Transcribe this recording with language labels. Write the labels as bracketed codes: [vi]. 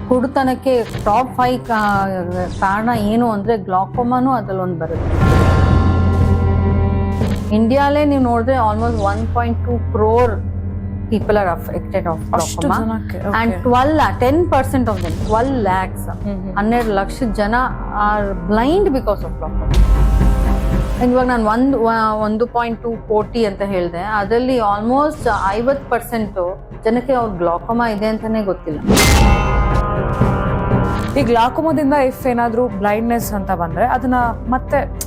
[kn] ಕುಡುತನಕ್ಕೆ top 5 ಕಾರಣ ಏನು ಅಂದ್ರೆ ಗ್ಲಾಕೋಮಾನು ಅದ್ರಲ್ಲೊಂದು ಬರುತ್ತೆ. ಇಂಡಿಯಾಲೇ ನೀವು ನೋಡಿದ್ರೆ [en] almost 1.2 crore people are affected of glaucoma and 10% of them 12 lakhs [kn] 12 lakh ಜನ [en] are blind because of glaucoma. [kn] ಇವಾಗ ನಾನು 1.2 ಕೋಟಿ ಅಂತ ಹೇಳಿದೆ, ಅದರಲ್ಲಿ ಆಲ್ಮೋಸ್ಟ್ 50% ಜನಕ್ಕೆ ಅವ್ರ ಗ್ಲಾಕೋಮಾ ಇದೆ ಅಂತಾನೆ ಗೊತ್ತಿಲ್ಲ. ಈ ಗ್ಲಾಕೋಮಾದಿಂದ ಇಫ್ ಏನಾದ್ರೂ ಬ್ಲೈಂಡ್ನೆಸ್ ಅಂತ ಬಂದ್ರೆ ಅದನ್ನ ಮತ್ತೆ